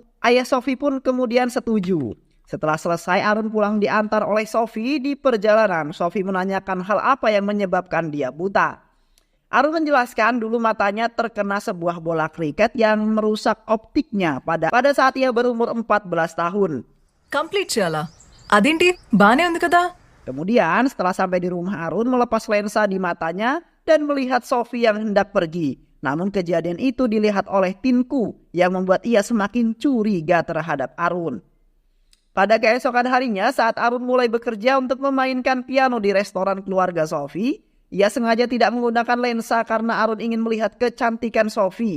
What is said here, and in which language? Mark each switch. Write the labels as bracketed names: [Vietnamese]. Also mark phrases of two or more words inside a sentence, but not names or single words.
[Indonesian] Ayah Sophie pun kemudian setuju. Setelah selesai, Arun pulang diantar oleh Sophie. Di perjalanan, Sophie menanyakan hal apa yang menyebabkan dia buta. Arun menjelaskan dulu matanya terkena sebuah bola kriket yang merusak optiknya pada saat ia berumur 14 tahun. [Telugu] కంప్లీట్ చేయాలా? అదేంటి బానే ఉంది కదా. [Indonesian] Kemudian setelah sampai di rumah, Arun melepas lensa di matanya dan melihat Sophie yang hendak pergi. Namun kejadian itu dilihat oleh Tinku yang membuat ia semakin curiga terhadap Arun. Pada keesokan harinya saat Arun mulai bekerja untuk memainkan piano di restoran keluarga Sophie, ia sengaja tidak menggunakan lensa karena Arun ingin melihat kecantikan Sophie.